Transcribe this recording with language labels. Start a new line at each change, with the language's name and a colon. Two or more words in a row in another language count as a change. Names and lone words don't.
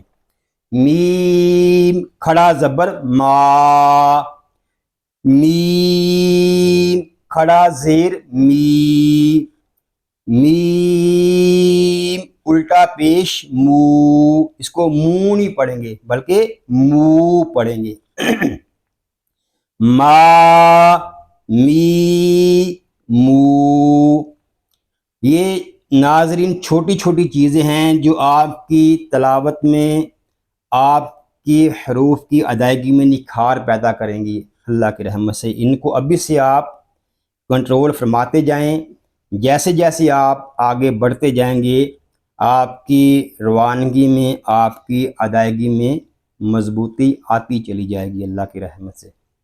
Urdu: میم کھڑا زبر ما، میم کھڑا زیر می، میم الٹا پیش مو، اس کو منہ نہیں پڑھیں گے بلکہ مو پڑھیں گے۔ ما می مو، یہ ناظرین چھوٹی چھوٹی چیزیں ہیں جو آپ کی تلاوت میں، آپ کی حروف کی ادائیگی میں نکھار پیدا کریں گی اللہ کی رحمت سے۔ ان کو ابھی سے آپ کنٹرول فرماتے جائیں، جیسے جیسے آپ آگے بڑھتے جائیں گے آپ کی روانگی میں، آپ کی ادائیگی میں مضبوطی آتی چلی جائے گی اللہ کی رحمت سے۔